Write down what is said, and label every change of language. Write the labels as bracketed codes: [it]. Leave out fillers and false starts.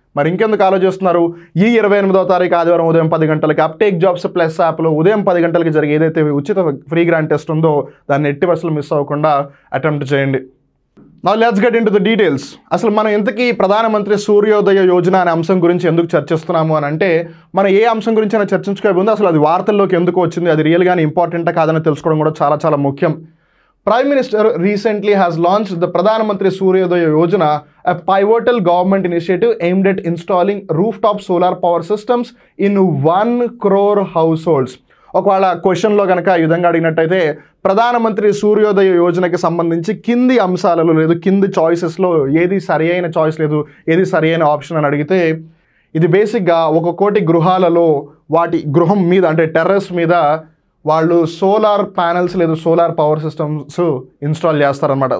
[te] మరి ఇంకెందుకు ఆలోచిస్తున్నారు, ఈ 28వ తారీఖు ఆదివారం ఉదయం 10 గంటలకి అప్టెక్ జాబ్స్ ప్లస్ యాప్లో ఉదయం 10 గంటలకి జరిగే ఏదైతే ఉచిత ఫ్రీ గ్రాండ్ టెస్ట్ ఉందో దాన్ని ఎట్టి పరిస్థితుల్లో మిస్ అవ్వకుండా అటెంప్ట్ చేయండి. [en] Now let's get into the details. [te] అసలు మనం ఇంతకీ ప్రధానమంత్రి సూర్యోదయ యోజన అనే అంశం గురించి ఎందుకు చర్చిస్తున్నాము అని అంటే, మనం ఏ అంశం గురించి అయినా చర్చించుకోబోయే ముందు అసలు అది వార్తల్లోకి ఎందుకు వచ్చింది, అది రియల్గానే ఇంపార్టెంటా కాదని తెలుసుకోవడం కూడా చాలా ముఖ్యం. [en] Prime Minister recently has launched the Pradhan Mantri Suryodaya Yojana, a pivotal government initiative aimed at installing rooftop solar power systems in 1 crore households. [te] ఒకవేళ క్వశ్చన్లో కనుక ఈ విధంగా అడిగినట్టయితే ప్రధానమంత్రి సూర్యోదయ యోజనకి సంబంధించి కింది అంశాలలో లేదు, కింది చాయిసెస్లో ఏది సరి అయిన చాయిస్ లేదు, ఏది సరి అయిన ఆప్షన్ అని అడిగితే ఇది బేసిక్గా 1 కోటి గృహాలలో వాటి గృహం మీద అంటే టెర్రస్ మీద వాళ్ళు సోలార్ ప్యానెల్స్ లేదు సోలార్ పవర్ సిస్టమ్స్ ఇన్స్టాల్ చేస్తారనమాట.